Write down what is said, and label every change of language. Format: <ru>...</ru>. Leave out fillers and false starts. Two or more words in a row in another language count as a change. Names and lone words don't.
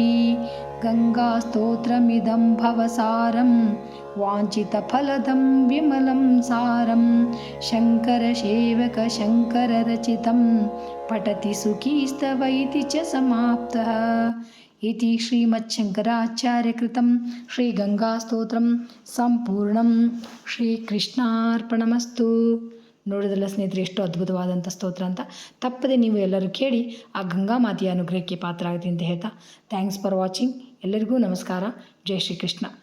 <sa>गङ्गास्तोत्रमिदं भवसारं, वाञ्छितफलदं विमलं सारं. शङ्करसेवक शङ्कररचितं, पठति सुखीस्तव इति च समाप्तः. इति श्रीमच्छङ्कराचार्यकृतं ಶ್ರೀಗಂಗಾಸ್ತೋತ್ರಂ ಸಂಪೂರ್ಣಂ. ಶ್ರೀಕೃಷ್ಣಾರ್ಪಣಮಸ್ತು.</sa> <kn>ನೋಡಿದ್ರಲ್ಲ ಸ್ನೇಹಿತರೆ, ಎಷ್ಟು ಅದ್ಭುತವಾದಂಥ ಸ್ತೋತ್ರ ಅಂತ. ತಪ್ಪದೆ ನೀವು ಎಲ್ಲರೂ ಕೇಳಿ ಆ ಗಂಗಾ ಮಾತೆಯ ಅನುಗ್ರಹಕ್ಕೆ ಪಾತ್ರ ಆಗುತ್ತೆ ಅಂತ ಹೇಳ್ತಾ,</kn> <en>thanks for watching.</en> <kn>ಎಲ್ಲರಿಗೂ ನಮಸ್ಕಾರ. ಜೈ ಶ್ರೀಕೃಷ್ಣ.</kn>